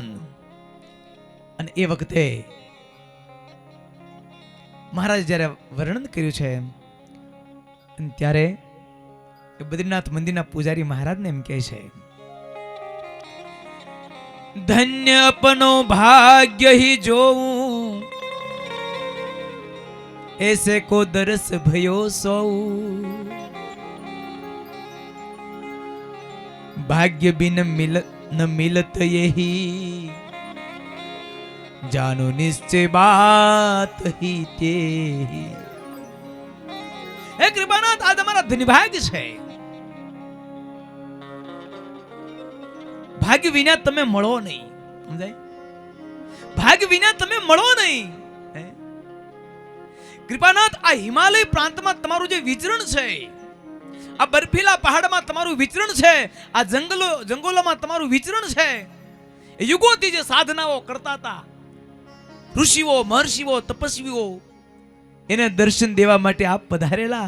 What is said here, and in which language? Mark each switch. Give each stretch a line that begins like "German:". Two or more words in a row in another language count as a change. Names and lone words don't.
Gujarati: અને એ વખતે મહારાજ જ્યારે વર્ણન કર્યું છે ત્યારે એ બદ્રીનાથ મંદિરના પૂજારી મહારાજને એમ કહે છે,
Hindi: धन्य अपनो भाग्य ही जोउं ऐसे को दरस भयो सौ भाग्य बिन न मिलत यही जानो निश्चय बात ही ते.
Gujarati: હે કૃપાનાથ, આ તમારા ધન્યભાગ્ય છે. ભાગ્ય વિના તમે મળો નહીં. સમજાય? ભાગ્ય વિના તમે મળો નહીં. કૃપાનાથ, આ હિમાલય પ્રાંતમાં તમારું જે વિચરણ છે, આ બર્ફીલા પહાડમાં તમારું વિચરણ છે, આ જંગલોમાં તમારું વિચરણ છે, એ યુગોથી જે સાધનાઓ કરતા હતા ઋષિઓ, મહર્ષિઓ, તપસ્વીઓ, એને દર્શન દેવા માટે આપ પધારેલા.